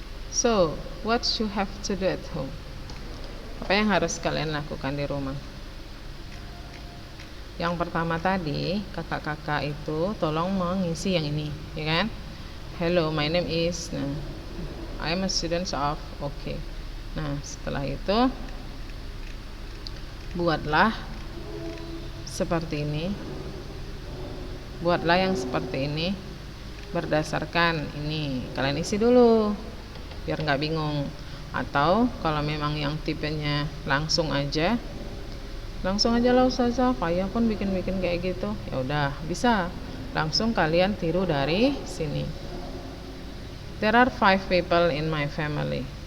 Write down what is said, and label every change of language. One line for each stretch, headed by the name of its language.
English: So, what you have to do at home?
Indonesian: Apa yang harus kalian lakukan di rumah? Yang pertama tadi, kakak-kakak itu tolong mengisi yang ini, ya kan?
English: Hello, my name is, nah, I am a student of, okay.
Indonesian: Nah, setelah itu buatlah seperti ini. Buatlah yang seperti ini berdasarkan ini. Kalian isi dulu biar nggak bingung. Atau kalau memang yang tipenya langsung aja, Langsung aja lah Ustazah, Faya pun bikin-bikin kayak gitu. Ya udah, bisa. Langsung kalian tiru dari sini.
English: There are 5 people in my family.